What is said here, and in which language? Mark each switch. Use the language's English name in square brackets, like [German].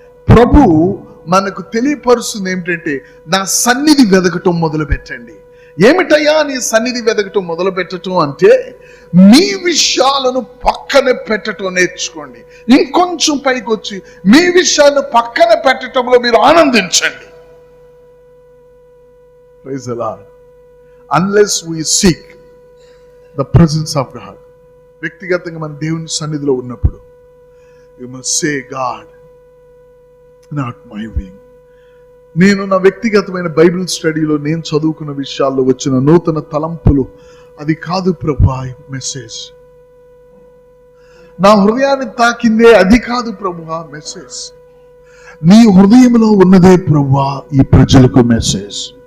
[Telugu] ప్రభు మనకు తెలియపరుస్తుంది ఏమిటంటే, నా సన్నిధి వెదగటం మొదలు పెట్టండి. ఏమిటయ్యా నీ సన్నిధి వెదగటం మొదలు పెట్టడం అంటే, మీ విషయాలను పక్కన పెట్టడం నేర్చుకోండి. ఇంకొంచెం పైకి వచ్చి మీ విషయాలను పక్కన పెట్టడంలో మీరు ఆనందించండి. [English] Praise the Lord. Unless we seek the presence of God, [Telugu] వ్యక్తిగతంగా మన దేవుని సన్నిధిలో ఉన్నప్పుడు, [English] you must say, God, not my will. [Telugu] నేను నా వ్యక్తిగతమైన బైబిల్ స్టడీలో నేను చదువుకున్న విషయాల్లో వచ్చిన నూతన తలంపులు, అది కాదు ప్రభువా మెసేజ్. నా హృదయాన్ని తాకిందే, అది కాదు ప్రభువా మెసేజ్. నీ హృదయంలో ఉన్నదే ప్రభువా ఈ ప్రజలకు మెసేజ్.